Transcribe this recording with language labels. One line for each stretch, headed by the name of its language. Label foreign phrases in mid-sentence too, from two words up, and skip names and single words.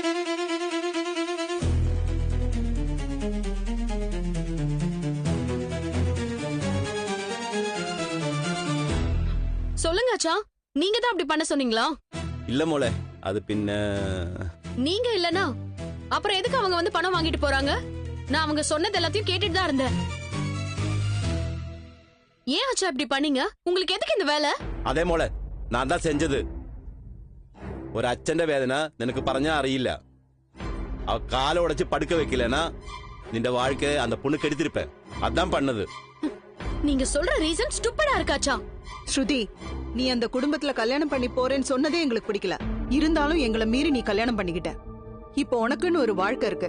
Tamil: சொல்லுங்க ஆச்சா, நீங்க தான் அப்படி பண்ண சொன்னீங்களா? இல்ல மோளே, அது பின்ன நீங்க இல்லனா அப்புறம் எதுக்கு அவங்க வந்து பணம் வாங்கிட்டு போறாங்க? நான் அவங்க சொன்னது எல்லாத்தையும் கேட்டுட்டு தான் இருந்தேன். ஏன் ஆச்சா இப்படி பண்ணீங்க? உங்களுக்கு எதுக்கு இந்த வேலை?
Malayalam: അതേ മോളെ, ഞാൻ
Tamil: தான் செஞ்சது.
Malayalam: ഒരു അച്ഛന്റെ വേദന നിനക്ക് പറഞ്ഞാ അറിയില്ല.
Tamil: அவ காலை உடைச்சு படுக்க வைக்கலனா நின்ற வாழ்க்கை அந்த பொண்ணு கெடுத்திருப்பேன். அதான் பண்ணது. நீங்க சொல்ற
English: reason stupid
Tamil: இருக்காச்சா? ஸ்ருதி, நீ அந்த குடும்பத்துல கல்யாணம் பண்ணி போறேன்னு சொன்னதே எங்களுக்கு பிடிக்கல. இருந்தாலும் எங்களை மீறி நீ கல்யாணம் பண்ணிக்கிட்ட. இப்ப உனக்குன்னு ஒரு வாழ்க்கை இருக்கு.